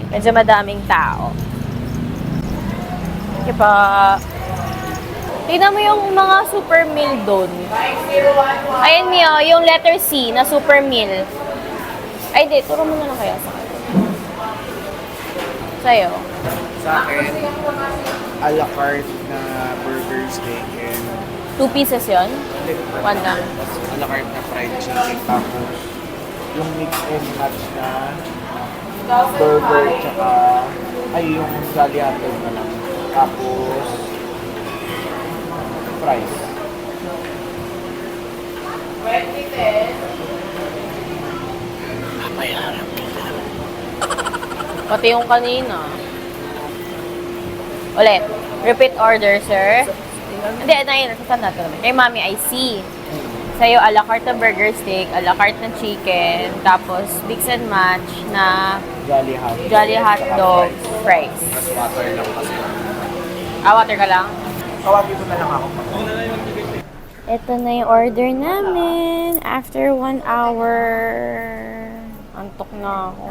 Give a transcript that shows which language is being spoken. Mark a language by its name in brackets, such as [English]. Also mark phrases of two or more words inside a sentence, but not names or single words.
[Filipino] Medyo madaming tao. Sige pa. Tingnan mo yung mga [English] super meal [Filipino] doon. Ayan Mio, yung letter C na [English] super meal. [Filipino] Ay, di. Turo mo na lang kaya sa akin. Sa'yo. Sa akin, [English] a la carte na burger, steak, and [Filipino] 2 pieces yon. One lang. [English] a la carte na fried chicken. [Filipino] Tapos, yung [English] mix and match [Filipino] na burger, tsaka ay yung jolly hotdog na lang. Tapos, fries. Pati yung kanina. [English] Ulit. Repeat order, sir. [Filipino] Hindi, nasasaan natin naman. Kay Mami, [English] I see. [Filipino] Sa'yo, [English] a la carte na burger steak, a la carte na chicken, tapos mix and match na Jolly hot hotdog fries. [Filipino] Tapos water lang kasi. Water ka lang? Tawagin mo na lang ako. Ito na yung order namin. [English] After 1 hour. [Filipino] Antok na ako.